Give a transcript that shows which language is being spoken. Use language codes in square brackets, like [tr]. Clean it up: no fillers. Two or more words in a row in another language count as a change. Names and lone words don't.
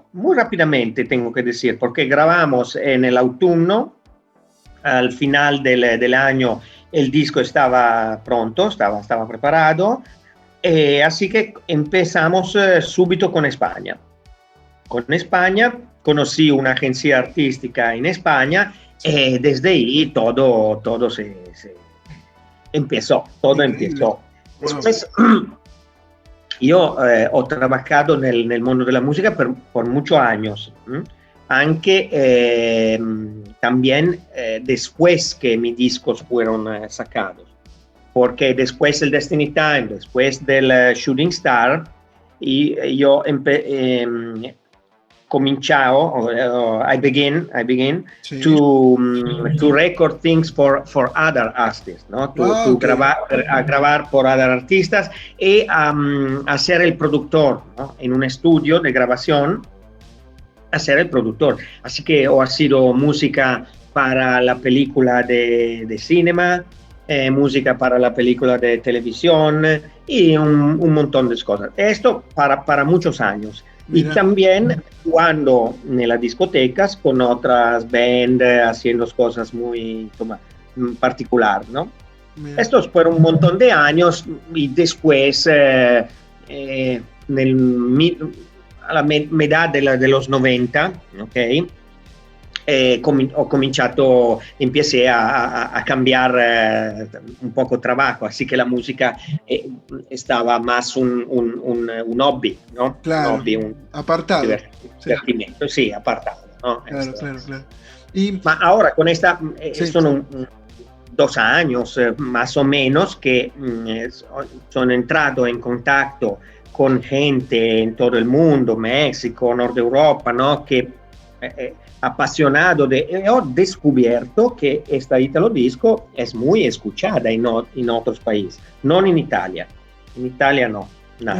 [es] Muy rápidamente, tengo que decir, porque grabamos en el autumno, al final del año el disco estaba pronto, estaba preparado, así que empezamos subito con España. Con España conocí una agencia artística en España y desde ahí todo se empezó. Wow. Después, yo [it] ho trabajato nel mondo della musica [es] por muchos años, anche también después que mis discos fueron sacados, porque después del Destiny Time, después del Shooting Star, y yo [en] I begin [es] Sí. [en] to record things for other artists, [es] ¿no? Grabar por other artistas y a ser el productor, ¿no? En un estudio de grabación, a ser el productor. Así que ha sido música para la película de cinema, música para la película de televisión y un montón de cosas. Esto para muchos años. Mira. Y también jugando en las discotecas con otras bandas, haciendo cosas muy particular, ¿no? Mira. Estos fueron un montón de años y después, a la metà de los 90, ¿ok? [it] Ho cominciato, [es] empecé a cambiar un poco trabajo, así que la música estaba más un hobby, ¿no? Claro, un hobby, apartado. Divertimento, sí, apartado, ¿no? Claro. Ma ahora con esta, son 2 años más o menos que [it] sono entrato [es] en contacto con gente en todo el mundo, México, Nord Europa, ¿no? Que apasionado ho descubierto que esta Italo Disco es muy escuchada en otros países, no en Italia. En Italia no, nada.